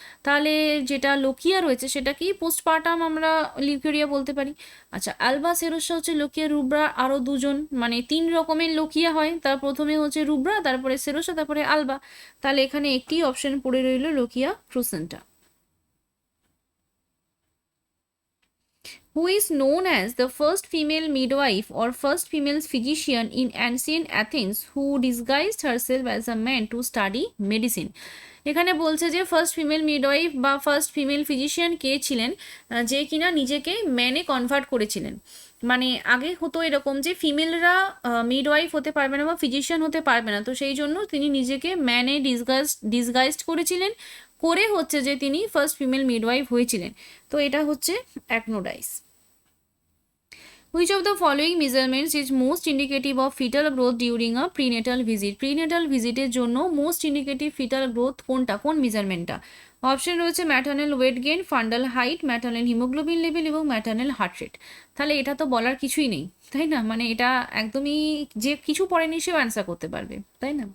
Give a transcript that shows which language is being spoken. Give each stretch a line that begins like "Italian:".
Bangla: তাহলে যেটা লোকিয়া রয়েছে সেটা কি? পোস্টপার্টাম আমরা লিউকেরিয়া বলতে পারি। আচ্ছা, আলবা সেরোসা হচ্ছে লোকিয়া রুব্রা, আরও দুজন, মানে 3 রকমের লোকিয়া হয়, তার প্রথমে হচ্ছে রুব্রা, তারপরে সেরোসা, তারপরে আলবা, তাহলে এখানে একটি অপশন পড়ে রইল lochia ক্রুসেন্টা।
English: Who is known as the first female midwife or first female physician in ancient Athens who disguised herself as a man to study medicine?
Bangla: এখানে বলছে যে ফার্স্ট ফিমেল মিডওয়াইফ বা ফার্স্ট ফিমেল ফিজিশিয়ান কে ছিলেন, যে কিনা নিজেকে ম্যানে convert করেছিলেন। মানে আগে হতো এরকম যে ফিমেলরা মিডওয়াইফ হতে পারবে না বা ফিজিশিয়ান হতে পারবে না, তো সেই জন্য তিনি নিজেকে ম্যানে ডিসগাইজড করেছিলেন, করে হচ্ছে যে তিনি ফার্স্ট ফিমেল মিডওয়াইফ হয়েছিলেন। তো এটা হচ্ছে অ্যাকনোডাইস।
English: Which of the following measurements is most indicative of fetal growth during a prenatal visit?
Bangla: Prenatal ভিজিটের জন্য মোস্ট ইন্ডিকেটিভ ফিটাল গ্রোথ কোনটা, কোন মেজারমেন্টটা? অপশন রয়েছে maternal weight gain, fundal height, maternal haemoglobin level এবং maternal heart rate. তাহলে এটা তো বলার কিছুই নেই, তাই না? মানে এটা একদমই যে কিছু পড়েনি সেও অ্যান্সার করতে পারবে, তাই না?